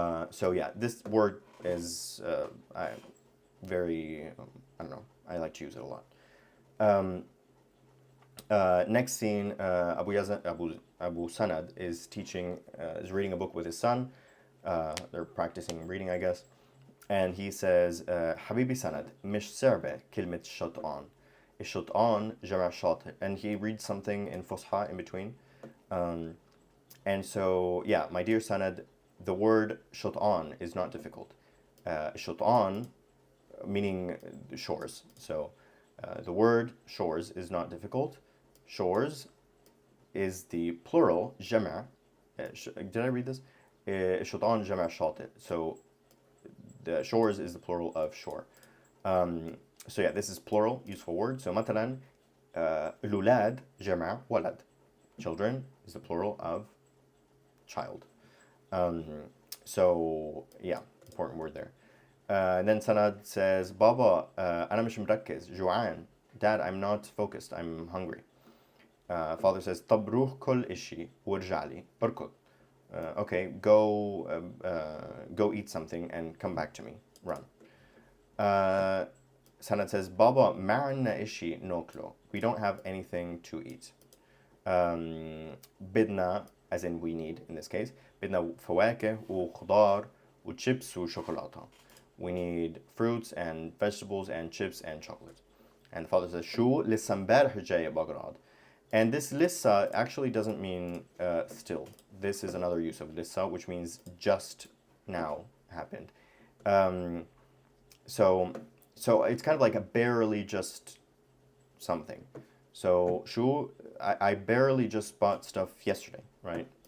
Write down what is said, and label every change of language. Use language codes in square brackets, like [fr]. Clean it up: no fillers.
[en] So yeah, this word is very, I don't know, I like to use it a lot. Next scene, Abu Sanad is reading a book with his son. They're practicing reading, I guess. And he says, [ar] حبيبي سند مش صعبة كلمة شطآن. الشطآن جمع شاطئ. [en] And he reads something in Fusha in between. And so, yeah, my dear Sanad, the word shot'an is not difficult. Shot'an, meaning shores. So the word shores is not difficult. Shores is the plural, jama'. Did I read this? Shot'an jama' shati'. So the shores is the plural of shore. So yeah, this is plural, useful word. [ar] So مثلا, الأولاد جمع ولد. [en] Children is the plural of child. So yeah, important word there. And then Sanad says, Baba, [ar] أنا مش مركز, جوعان. [en] Dad, I'm not focused, I'm hungry. Father says, [ar] طب روح كل إشي وارجع لي اركض. [en] Okay, go eat something and come back to me. Run. [ar] Sanad says, Baba, ما عنا إشي ناكله. [en] We don't have anything to eat. بدنا, as in we need in this case, [ar] بدنا فواكه وخضار وشيبس وشوكولاتة. [en] We need fruits and vegetables and chips and chocolate. And the father says, [ar] شو لسه امبارح جاي بغداد. [en] And this lissa actually doesn't mean still. This is another use of lissa, which means just now happened. So it's kind of like a barely just something. So shu, I barely just bought stuff yesterday, right?